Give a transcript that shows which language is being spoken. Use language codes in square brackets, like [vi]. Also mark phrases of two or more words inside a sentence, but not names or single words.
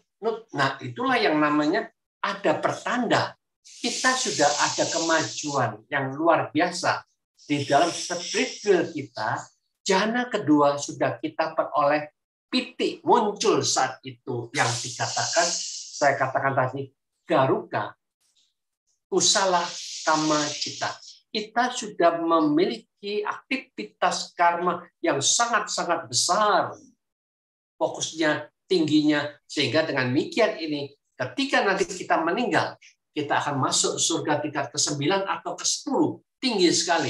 [id] Nah, itulah yang namanya ada pertanda kita sudah ada kemajuan yang luar biasa di dalam spiritual kita. Jana kedua sudah kita peroleh, pitik muncul saat itu yang dikatakan, saya katakan tadi, [pi] garuka, kusala kama cita. [id] Kita sudah memiliki aktivitas karma yang sangat-sangat besar, fokusnya, tingginya, sehingga dengan demikian ini, ketika nanti kita meninggal, kita akan masuk surga tingkat ke-9 atau ke-10, tinggi sekali.